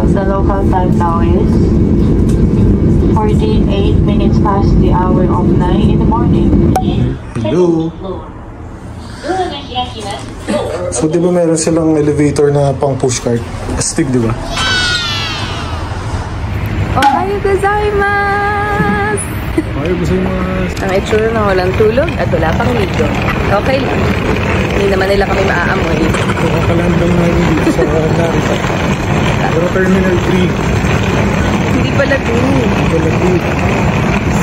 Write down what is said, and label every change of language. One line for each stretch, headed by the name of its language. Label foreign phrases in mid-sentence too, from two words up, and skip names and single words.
English: The local time now is 48 minutes past the hour of 9 in the morning. Hello!
Filipino: So di ba meron silang elevator na pang pushcart? Astig, di ba?
Japanese: おはようございます!
Filipino: Ayaw gusto yung mga... Ang itsura na walang tulog at wala pang ligo. Okay lang. Hindi naman nila kami maaamoy. Kakalandang namin dito sa Narita. Pero Terminal 3. Hindi pala 2. Pala 2.